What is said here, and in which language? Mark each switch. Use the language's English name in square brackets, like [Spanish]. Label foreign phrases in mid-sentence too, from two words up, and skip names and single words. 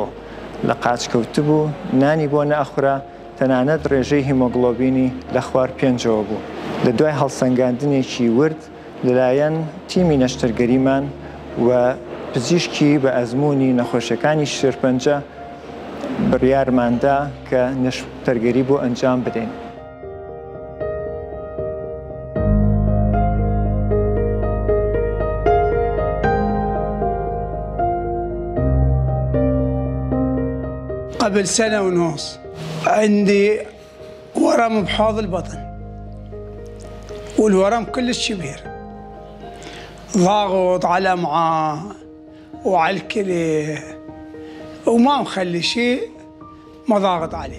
[Central Kurdish] لە قاچکەوتبوو، نانی بۆ نەئەخورا، تەنانەت ڕێژەی هیمۆگلۆبینی لە خوار 5ەوە بوو. لە دوای هەڵسەنگاندنێکی ورد لەلایەن تیمی نەشتەرگەریمان و پزیشکی بە ئەزموونی نەخۆشیەکانی شێرپەنجە بڕیارماندا کە نەشتەرگەری بۆ ئەنجام بدەین. [Arabic] قبل سنة ونص عندي ورم بحوض البطن، والورم كلش كبير، ضاغط على الأمعاء وعلى الكلى وما مخلي شيء ما ضاغط عليه.